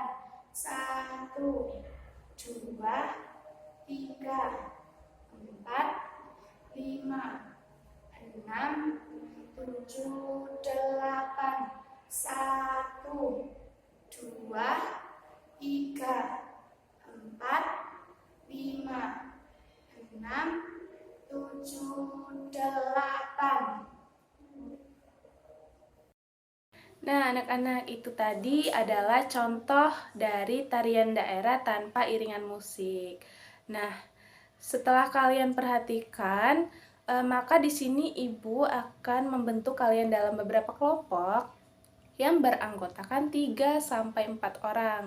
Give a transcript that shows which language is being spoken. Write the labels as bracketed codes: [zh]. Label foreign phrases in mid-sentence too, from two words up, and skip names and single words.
[id] Satu, dua, tiga, empat, lima, enam, tujuh, delapan. Satu, dua, tiga, empat, lima, enam, tujuh, delapan. Nah, anak-anak, itu tadi adalah contoh dari tarian daerah tanpa iringan musik. Nah, setelah kalian perhatikan, maka di sini Ibu akan membentuk kalian dalam beberapa kelompok yang beranggotakan 3-4 orang.